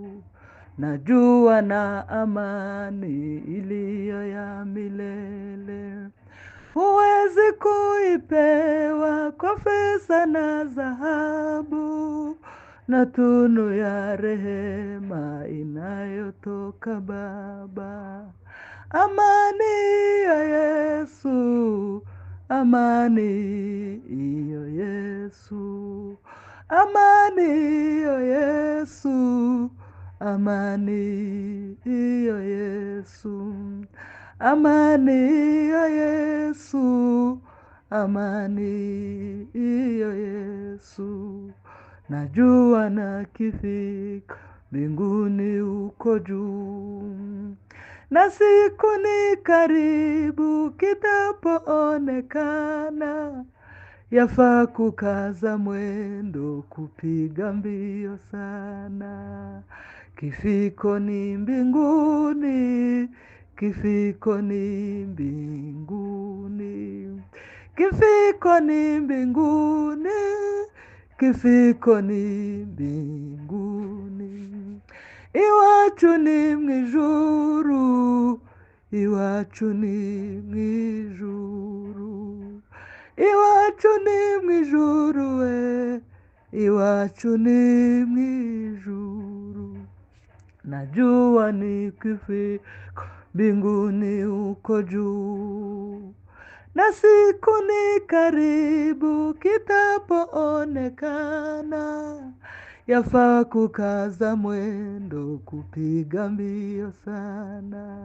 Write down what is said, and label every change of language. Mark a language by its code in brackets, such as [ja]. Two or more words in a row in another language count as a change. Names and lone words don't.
[sw] Najua na amani iliyo ya milele, huwezi kuipewa kwa fedha na dhahabu, na tunu ya rehema inayotoka Baba. Amani ya Yesu, amani iyo Yesu, amani iyo Yesu, amani iyo Yesu, amani iyo Yesu, amani iyo Yesu. Najua na kifika mbinguni uko juu, na siku ni karibu kitapoonekana. Yafaa kukaza mwendo, kupiga mbio sana. Kifiko ni mbinguni, kifiko ni mbinguni, kifiko ni mbinguni, kifiko ni mbinguni. [rw] Iwacu ni mwijuru, iwacu ni mwijuru, iwacu ni mwijuru we, iwacu ni mwijuru. [sw] Najua nikifika mbinguni uko juu, na siku ni karibu kitapoonekana. Yafaa kukaza mwendo, kupiga mbio sana.